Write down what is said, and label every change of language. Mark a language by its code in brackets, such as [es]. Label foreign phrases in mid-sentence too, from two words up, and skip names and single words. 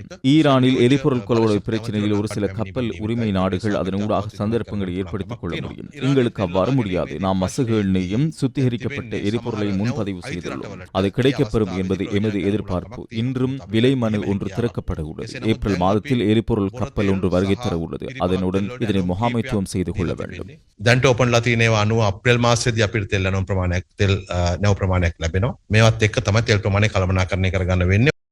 [ta] ஈரானில் எரிபொருள் கொள்வனவு பிரச்சனையில் ஒரு சில கப்பல் உரிமை நாடுகள் அதன் ஊடாக சந்தர்ப்பங்களை ஏற்படுத்திக் கொள்ள முடியும். எங்களுக்கு அவ்வாறு முடியாது. நாம் மசகு எண்ணெயும் சுத்திகரிக்கப்பட்ட எரிபொருளை முன்பதிவு செய்துள்ளோம். அது கிடைக்கப்பெறும் என்பது எமது எதிர்பார்ப்பு. இன்றும் விலை மனு ஒன்று திறக்கப்பட உள்ளது. ஏப்ரல் மாதத்தில் எரிபொருள் கப்பல் ஒன்று வருகை தர உள்ளது. அதனுடன் இதனை முகாமைத்துவம் செய்து கொள்ள வேண்டும். [si] දැන්ට ඕපන්ලා තියෙනවා අනුව අප්‍රේල් මාසයේදී අපිට තෙල් නැව ප්‍රමාණයක් ලැබෙනවා. මේවත් එක්ක තමයි තෙල් ප්‍රමාණය කළමනාකරණය කරගන්න වෙන්නේ.